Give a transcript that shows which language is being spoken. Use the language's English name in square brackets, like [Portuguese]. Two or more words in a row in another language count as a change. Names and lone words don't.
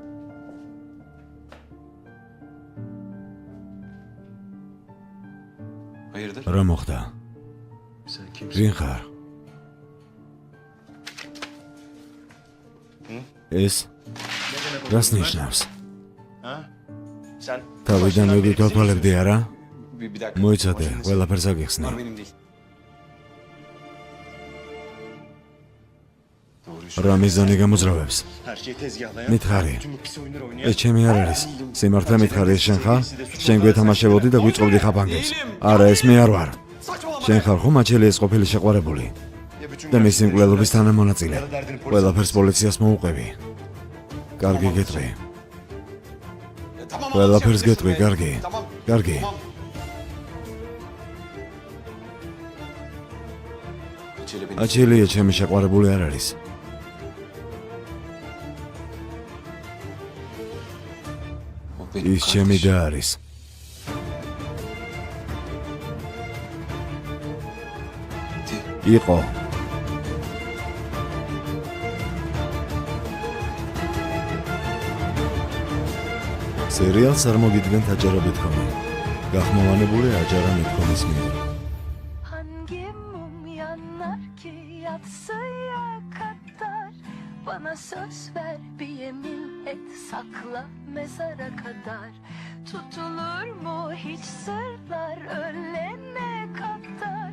[Turkish] Hayırdır? [Georgian] რა მოხდა? [Turkish] Sen kimsin? [Georgian] ვინ ხარ? ეს რას ნიშნავს? [Turkish] Ha? Sen [Georgian] თავიდან მოგით ვათვალებდი არა? [Turkish] Bir dakika. [Georgian] მოიცადე, [Turkish] Başınız- [Georgian] ყველაფერს აგიხსნი. [Turkish] Bunlar benim değil. Doğruyu [Georgian] რა მიზანი გამოძრავებს? [Turkish] her şeyi tezgahlayan. [Georgian] მითხარი. [Turkish] Tüm bu pis oyunları oynayan. [Georgian] ეს ჩემი არ არის. სიმართლე მითხარი, ეს შენ ხარ? შენ გვეთამაშებოდი და გვიწყობდი ხაფანგებს. არა, ეს მე არ ვარ. [Turkish] Saçmalama. [Georgian] შენ ხარ ხომ აჩელიეს ყოფილი შეყვარებული? [Turkish] Ya bütün [Georgian] და მისი მკვლელობის თანამონაწილე. [Turkish] ya da derdini polise- [Georgian] ყველაფერს poliციას მოუყვები. კარგი გეტყვი. [Turkish] Ya tamam, [Georgian] ყველაფერს [Turkish] anlatacağım [Georgian] გეტყვი, [Turkish] be. [Georgian] კარგი. [Turkish] Tamam. [Georgian] კარგი. [Turkish] Tamam. Açeli beni. [Georgian] აჩელია ჩემი შეყვარებული არ არის. [Turkish] O benim [Georgian] ის ჩემი [Turkish] kardeşim. [Georgian] და არის. იყო. სერიალს არ მოგიდგენთ აჯარებით ხომ? გახმოვანებული აჯარა მithkomis მიერ. [Turkish] Hangi mum yanar ki yatsıya kadar? Bana söz ver bir yemin et sakla mezara kadar. Tutulur mu hiç sırlar ölene kadar?